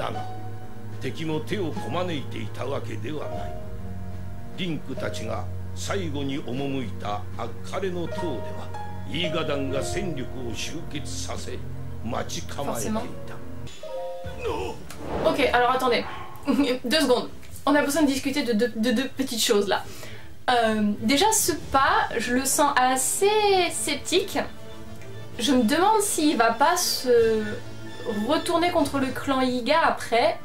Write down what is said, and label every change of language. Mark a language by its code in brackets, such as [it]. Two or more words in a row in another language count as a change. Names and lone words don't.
[ja] だが敵も手をこまねいていたわけではない。リンクたちが最後に赴いたアッカレの塔ではイーガダンが戦力を集結させ待ち構えていた。 [fr] Ok, alors attendez, 2 secondes. On a besoin de discuter de deux petites choses là. Déjà, ce pas, je le sens assez sceptique. Je me demande s'il va pas se retourner contre le clan Iga après.